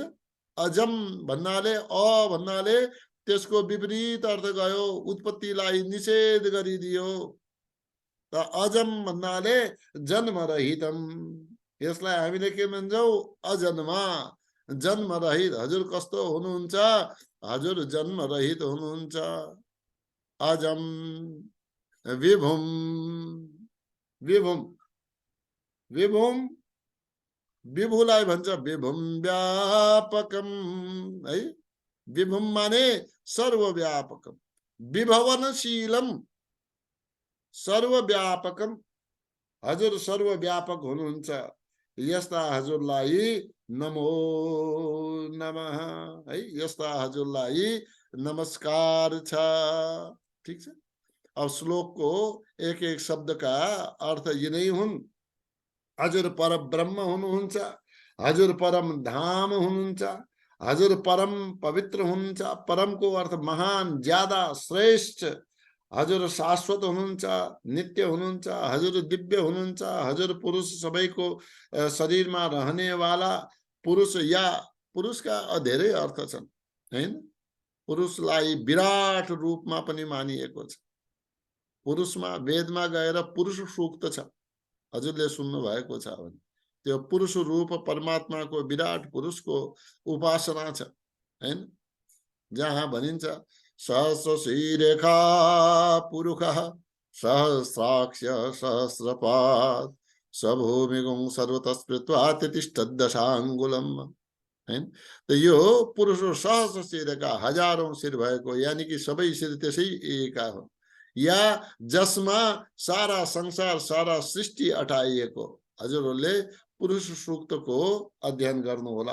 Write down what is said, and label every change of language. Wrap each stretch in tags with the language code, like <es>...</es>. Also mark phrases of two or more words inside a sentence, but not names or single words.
<ne>अजम भन्नाले, अ भन्नाले त्यसको विपरीत अर्थ गयो, उत्पत्तिलाई निषेध गरिदियो। त अजम भन्नाले जन्मरहितम, यसलाई हामीले के भन्छौं, अजन्मा, जन्मरहित। हजुर कस्तो हुनुहुन्छ, हजुर जन्मरहित हुनुहुन्छ।</ne> <sa>अजम विभुम,</sa> <ne>विभुम, विभुम विभुलाई भन्छ</ne> <sa>विभुम व्यापकम,</sa> <ne>है। विभुम माने</ne> <sa>सर्वव्यापकम, विभवनशीलम, सर्वव्यापकम,</sa> <ne>हजुर सर्वव्यापक हुनुहुन्छ। यस्ता हजुरलाई</ne> <sa>नमो नमः,</sa> <ne>है। यस्ता हजुरलाई नमस्कार छ। ठीक छ। अब श्लोक को एक एक शब्द का अर्थ यिनै हुन्। हजुर परब्रह्म हुनुहुन्छ, हजुर परम धाम हुनुहुन्छ, हजुर परम पवित्र हुनुहुन्छ। परम को अर्थ महान, ज्यादा, श्रेष्ठ। हजुर शाश्वत हुनुहुन्छ, नित्य हुनुहुन्छ, हजुर दिव्य हुनुहुन्छ, हजुर पुरुष, सबैको शरीरमा रहने वाला पुरुष, या पुरुषका धेरै अर्थ छन्, हैन। पुरुषलाई विराट रूपमा पनि मानिएको छ। पुरुषमा वेदमा गएर पुरुष सूक्त छ, हजुरले सुन्नु भएको छ भने, त्यो पुरुष रूप परमात्माको विराट पुरुषको उपासना छ, हैन।</ne> <sa>जहाँ भनिन्छ सहस्रशीरेखा पुरुषः सहस्राक्ष सहस्रपाद सभूमिगुं सर्वतस्पृत्वा तिष्ठदशाङ्गुलम,</sa> <ne>हैन। त यो पुरुष सहस्र शिरका, हजारौं शिर भएको, यानी कि सबै शिर त्यसै एका हो, या जसमा सारा संसार, सारा सृष्टि अटाइएको। हजुरहरूले पुरुष सूक्तको अध्ययन गर्नु होला।</ne>